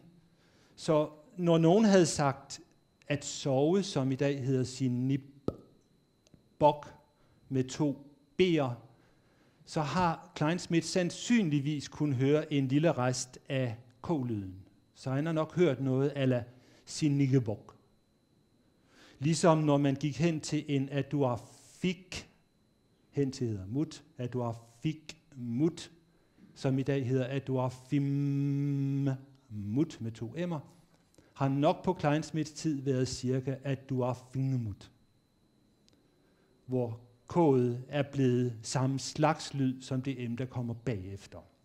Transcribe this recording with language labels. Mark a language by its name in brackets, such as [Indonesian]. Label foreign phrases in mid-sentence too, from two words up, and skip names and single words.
[Danish] Så når nogen havde sagt at sove, som i dag hedder sinibok med 2 b'er, så har Kleinschmidt sandsynligvis kun høre en lille rest af k-lyden. Så han har nok hørt noget a la sinigebok. Ligesom når man gik hen til en aduafik, hen til hedder mut, [Kalaallisut] aduafik mut, [Danish] som i dag hedder aduafimut med 2 m'er, har nok på Kleinschmidts tid været cirka aduafimut, hvor k'et er blevet samme slags lyd som det m, der kommer bagefter.